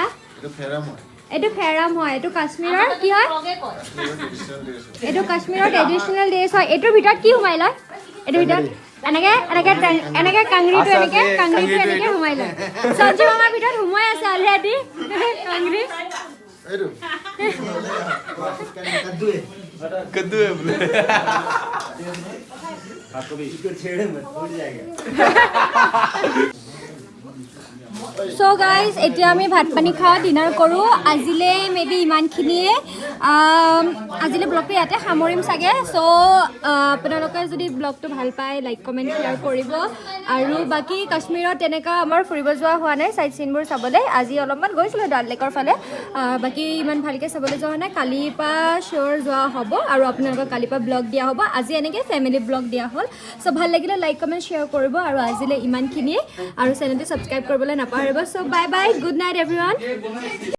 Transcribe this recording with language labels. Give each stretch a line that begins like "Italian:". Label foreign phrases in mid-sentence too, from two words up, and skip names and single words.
Assamese: এইটো ফেৰাম হয়, এইটো কাশ্মীৰৰ কি হয়? এইটো কাশ্মীৰৰ
English: traditional dress
Assamese: হয়। এইটোৰ ভিতৰত কি সোমাই লয়? এইটোৰ ভিতৰত এনেকে কাংৰিটো এনেকে সোমাই লয়। সঞ্জু মামাৰ ভিতৰত সোমাই আছে অলৰেডি কাংৰি।
Hindi: कद्दू है बोले। आपको भी इसको छेड़े मत, टूट जाएगा।
English: so guys
Assamese: এতিয়া আমি ভাত পানী খাওঁ ডিনাৰ কৰোঁ আজিলৈ মেবি ইমানখিনিয়ে আজিলৈ ব্লগটো ইয়াতে সামৰিম চাগে চ' আপোনালোকে যদি ব্লগটো ভাল পায়
English: like comment share
Assamese: কৰিব আৰু বাকী কাশ্মীৰত তেনেকুৱা আমাৰ ফুৰিব যোৱা হোৱা নাই চাইট চিনবোৰ চাবলৈ আজি অলপমান গৈছিলোঁ ডাল লেকৰ ফালে বাকী ইমান ভালকৈ চাবলৈ যোৱা হোৱা নাই কালিৰ পৰা চিয়'ৰ যোৱা হ'ব আৰু আপোনালোকক কালিৰ পৰা ব্লগ দিয়া হ'ব আজি এনেকৈ
English: family vlog
Assamese: দিয়া হ'ল চ' ভাল লাগিলে
English: like comment share
Assamese: কৰিব আৰু আজিলৈ ইমানখিনিয়ে আৰু চেনেলটো ছাবস্ক্ৰাইব কৰিবলৈ নাপাহৰিব চ'
English: bye bye good night everyone